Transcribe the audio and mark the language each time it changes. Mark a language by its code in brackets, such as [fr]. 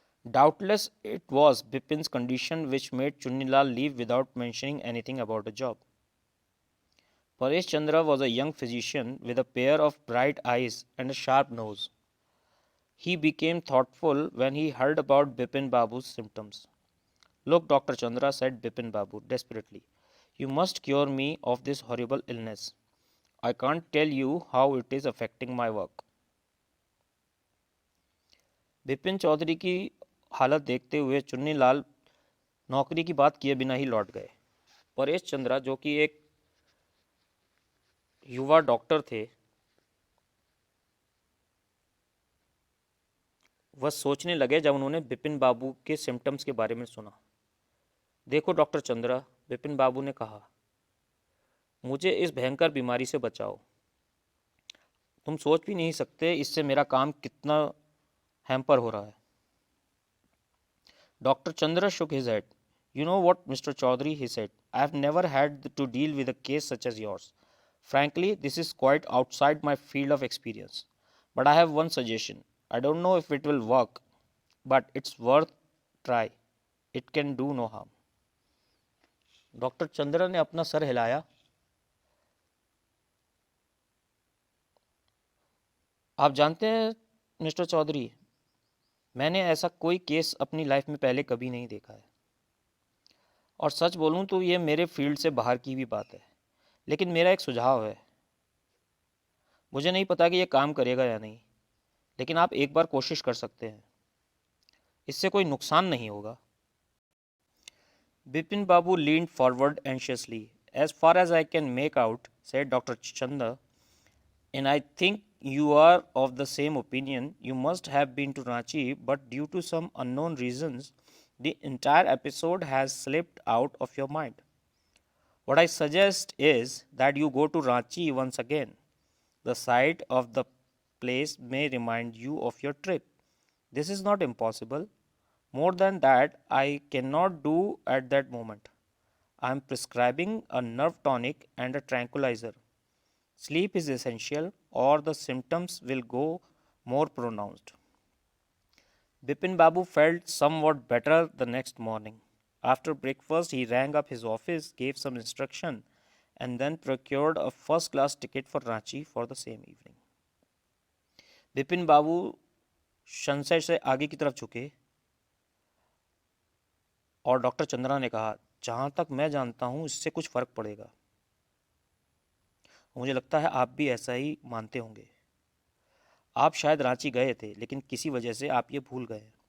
[en] Doubtless it was Bipin's condition which made Chunnilal leave without mentioning anything about a job. Paresh Chandra was a young physician with a pair of bright eyes and a sharp nose. He became thoughtful when he heard about Bipin Babu's symptoms. Look, Dr. Chandra, said Bipin Babu desperately, you must cure me of this horrible illness. I can't tell you how it is affecting my work. [hi] Bipin Chaudhary की हालत देखते हुए चुन्नी लाल नौकरी की बात किए बिना ही लौट गए। परेश चंद्रा, जो कि एक युवा डॉक्टर थे, वह सोचने लगे जब उन्होंने बिपिन बाबू के सिम्टम्स के बारे में सुना। देखो डॉक्टर चंद्रा, बिपिन बाबू ने कहा, मुझे इस भयंकर बीमारी से बचाओ। तुम सोच भी नहीं सकते इससे मेरा काम कितना हैम्पर हो रहा है। [en] Doctor Chandra shook his head. You know what, Mr. Chaudhary, he said, I have never had to deal with a case such as yours. Frankly, this is quite outside my field of experience. But I have one suggestion. I don't know if it will work, but it's worth try. It can do no harm. [hi] Doctor Chandra ने अपना sir हिलाया। आप जानते हैं mister Chaudhary, मैंने ऐसा कोई case अपनी लाइफ में पहले कभी नहीं देखा है। और सच बोलूं तो ये मेरे फील्ड से बाहर की भी बात है, लेकिन मेरा एक सुझाव है। मुझे नहीं पता कि ये काम करेगा या नहीं, लेकिन आप एक बार कोशिश कर सकते हैं। इससे कोई नुकसान नहीं होगा। [en] Bipin Babu leaned forward anxiously. As far as I can make out, said Dr. Chanda, and I think you are of the same opinion, you must have been to Ranchi, but due to some unknown reasons, the entire episode has slipped out of your mind. What I suggest is that you go to Ranchi once again. The sight of the place may remind you of your trip. This is not impossible. More than that, I cannot do at that moment. I am prescribing a nerve tonic and a tranquilizer. Sleep is essential, or the symptoms will go more pronounced. Bipin Babu felt somewhat better the next morning. After breakfast, he rang up his office, gave some instruction, and then procured a first class ticket for Ranchi for the same evening. [hi] Bipin बाबू संशय से आगे की तरफ झुके और doctor Chandra ने कहा, जहाँ तक मैं जानता हूँ इससे कुछ फ़र्क पड़ेगा। मुझे लगता है आप भी ऐसा ही मानते होंगे। आप शायद रांची गए थे, लेकिन किसी वजह से आप ये भूल गए।